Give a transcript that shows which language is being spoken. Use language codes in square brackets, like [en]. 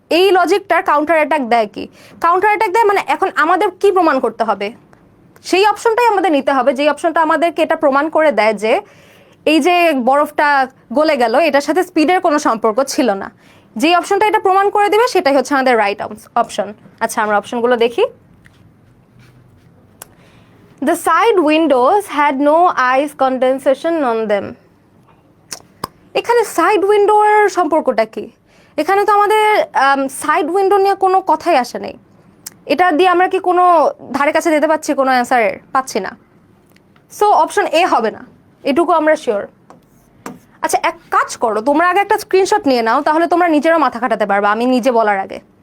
[bn] এই লজিকটার counter attack দেয় কি? কাউন্টার অ্যাটাক দেয় মানে এখন আমাদের কি প্রমাণ করতে হবে? সেই অপশনটাই আমাদের নিতে হবে, যেই অপশনটা আমাদেরকে এটা প্রমাণ করে দেয় যে এই যে বরফটা গলে গেল এটার সাথে স্পিডের কোনো সম্পর্ক ছিল না। যেই অপশনটা এটা প্রমাণ করে দেবে সেটাই হচ্ছে আমাদের রাইট অপশন। আচ্ছা, আমরা অপশনগুলো দেখি। [en] The side windows had no ice condensation on them. [bn] এখানে সাইড উইন্ডোর সম্পর্কটা কি? এখানে তো আমাদের সাইড উইন্ডো নিয়ে কোনো কথাই আসে নাই। এটা দিয়ে আমরা কি কোনো ধারে কাছে দিতে পারছি? কোনো অ্যান্সারের পাচ্ছি না। সো অপশন এ হবে না, এটুকু আমরা শিওর। আচ্ছা, এক কাজ করো, তোমরা আগে একটা স্ক্রিনশট নিয়ে নাও, তাহলে তোমরা নিজেরও মাথা খাটাতে পারবে আমি নিজে বলার আগে।